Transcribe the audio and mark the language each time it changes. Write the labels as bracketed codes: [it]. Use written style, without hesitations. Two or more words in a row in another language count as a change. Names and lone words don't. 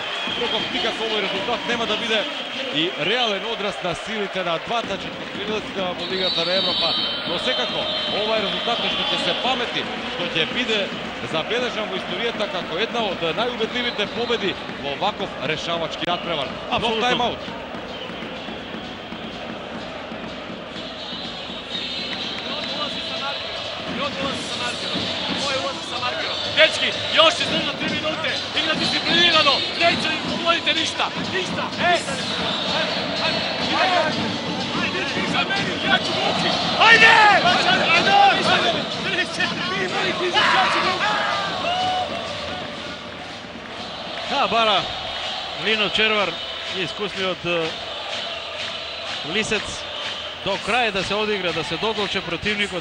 [mk] Прокоп никако овој резултат нема да биде и реален одраз на силите на двата четвртфиналисти во Лигата на Европа, но секако ова е резултат што ќе се памети, што ќе биде забележан во историјата како една од најубедливите победи во ваков решавачки надпревар. Нов тајм-аут. [hr] Dečki, još izdržno 3 minute, igra disciplinirano, neće im pogoditi ništa, ništa, ajde, za meni, ja ću vući, ajde! [mk] Бара Лино Червар, искусниот лисец, до крај да се одигра, да се додолче противникот.